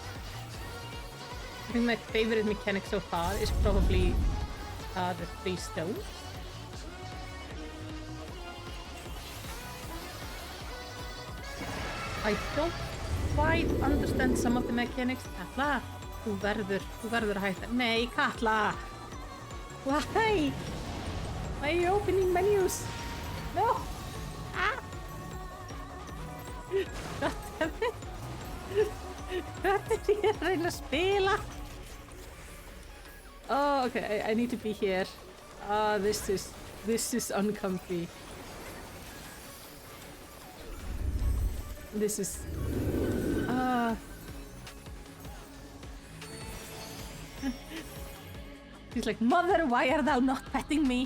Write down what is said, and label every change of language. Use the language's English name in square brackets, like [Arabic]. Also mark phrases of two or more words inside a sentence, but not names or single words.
[English] I think my favorite mechanic so far is probably the 3 stones. I don't quite understand some of the mechanics. [Icelandic] Katla, þú verður að hætta. Nei, Katla! [English] Why? Why are you opening menus? No! Ah! Goddammit! [Icelandic] Hvað er ég að reyna að spila? [English] Oh, okay, I need to be here. Ah, this is uncomfy. This is... He's like, Mother, why art thou not petting me?